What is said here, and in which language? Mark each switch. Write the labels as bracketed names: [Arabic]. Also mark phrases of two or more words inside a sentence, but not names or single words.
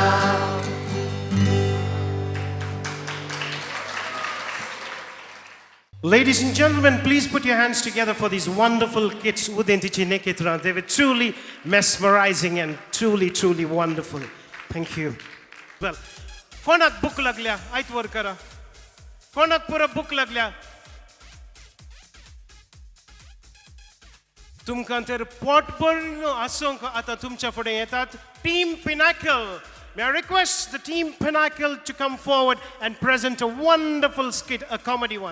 [English] Ladies and gentlemen, please put your hands together for these wonderful kids. Udentichi Nekitra. They were truly mesmerizing and truly, truly wonderful. Thank you. Well, [Konkani] कोणाक भूक लागल्या आयत वर करा. कोणाक पुरा भूक लागल्या. तुमकां तर पोटभर आसूंक आतां तुमच्या फुडें येतात टीम पिनाकल. [English] May I request the team Pinnacle to come forward and present a wonderful skit, a comedy one.